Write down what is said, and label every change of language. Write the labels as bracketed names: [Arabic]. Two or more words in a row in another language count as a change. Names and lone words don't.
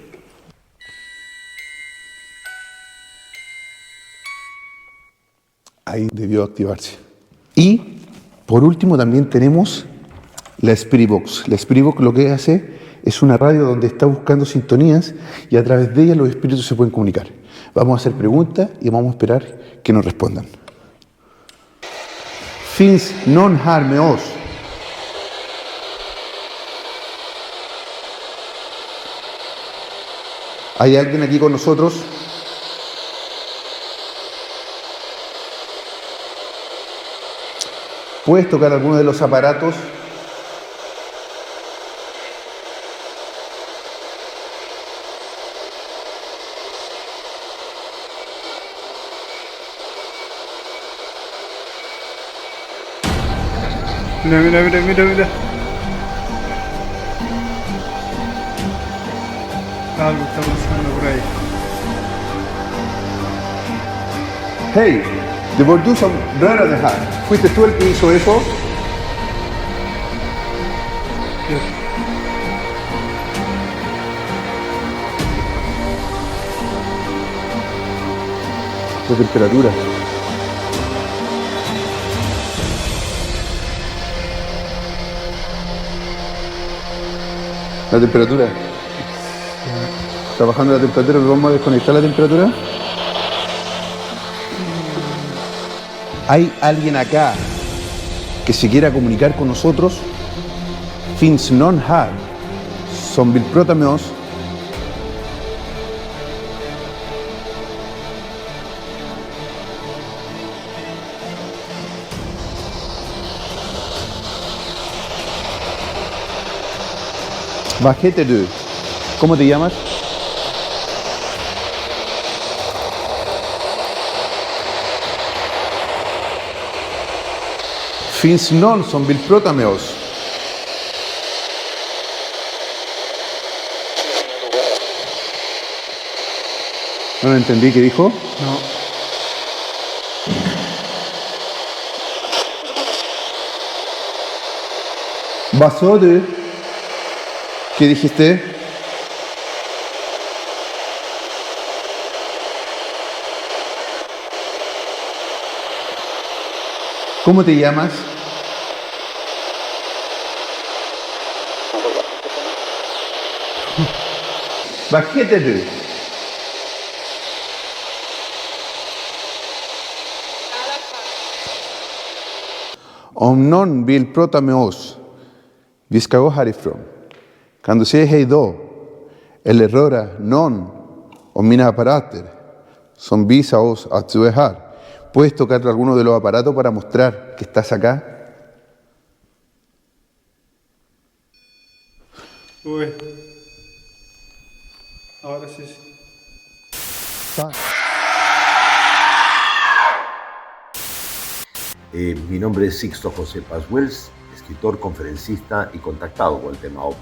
[Spanish] Ahí debió activarse. Y por último también tenemos la Spirit Box. La Spirit Box lo que hace Es una radio donde está buscando sintonías y a través de ella los espíritus se pueden comunicar. Vamos a hacer preguntas y vamos a esperar que nos respondan. [Swedish] Finns non här med oss. [Spanish] ¿Hay alguien aquí con nosotros? ¿Puedes tocar alguno de los aparatos? Mira, mira, mira, mira, mira. Algo está pasando por ahí. [Swedish] Hey, det var du som rörde här. [Spanish] ¿Fuiste tú el que hizo eso? ¿Qué? La temperatura. La temperatura. Está bajando la temperatura, ¿vamos a desconectar la temperatura? ¿Hay alguien acá que se quiera comunicar con nosotros? [Swedish] Finns non här som vill prata med oss? Vad heter du? ¿Cómo te llamas? Finns någon som vill prata med oss? [Spanish] No lo entendí, ¿qué dijo? No. [Swedish] Vad sa du? [Spanish] ¿Qué dijiste? ¿Cómo te llamas? [Swedish] Vad heter du? Om någon vill prata med oss, vi ska gå härifrån. Kan du säga hej då? Eller röra någon av mina apparater som visar oss att du är här. [Spanish] ¿Puedes tocar alguno de los aparatos para mostrar que estás acá? Uy. Ahora sí. Mi nombre es Sixto José Paz Wells, escritor, conferencista y contactado con el tema OVNI.